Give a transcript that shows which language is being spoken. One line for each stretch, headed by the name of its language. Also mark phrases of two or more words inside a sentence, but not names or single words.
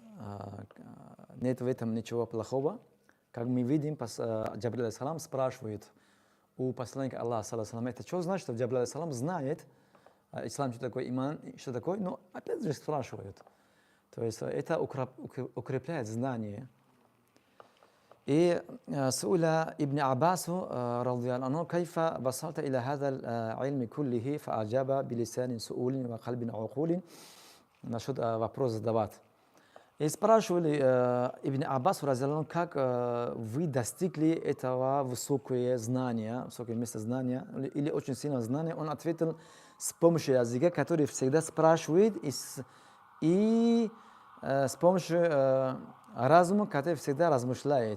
Russian: Нет в этом ничего плохого. Как мы видим, Джабраиль алейхиссалам спрашивает у посланника Аллаха саллаллаху. Это что значит, что Джабраиль алейхиссалам знает ислам, что такое иман, что такое, но опять же спрашивает. То есть это укрепляет знание.
Arabic: И سئل ابن عباس رضي الله عنه كيف وصلت إلى هذا العلم كله فأجاب بلسان سؤول وقلب عقول.
Russian: Насчет вопрос задавать. И спрашивали Ибн Аббас, как вы достигли этого высокое знание, высокое место знания, или очень сильное знание. Он ответил с помощью языка, который всегда спрашивает, и с помощью разума, который всегда размышляет.